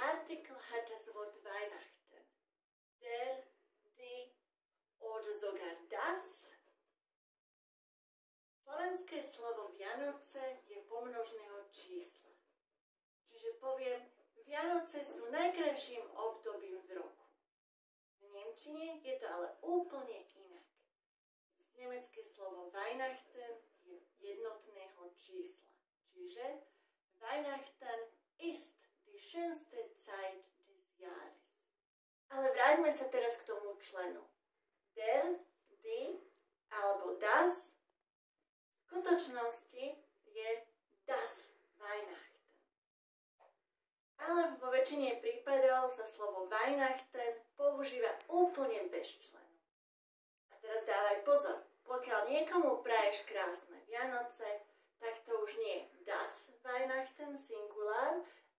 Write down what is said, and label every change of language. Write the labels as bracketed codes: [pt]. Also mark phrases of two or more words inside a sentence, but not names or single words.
[de] Artikel hat das Wort Weihnachten. Der, die oder sogar das. [sk] Slovenské slovo Vianoce je pomnožného čísla. Čiže poviem, Vianoce sú najkrajším obdobím v roku. V nemčine je to ale úplne inak. Nemecké slovo Weihnachten je jednotného čísla. [de] Čiže Weihnachten ist die schönste Zeit des Jahres. [sk] Ale vráťme sa teraz k tomu členu. [de] Der, die [sk] alebo das v skutočnosti je [de] das Weihnachten. [sk] Ale vo väčšine prípadov sa slovo Weihnachten používa úplne bez členu. A teraz dávaj pozor. Pokiaľ niekomu praješ krásne Vianoce, tak to už nie je [de] das Weihnachten [sk] singulár,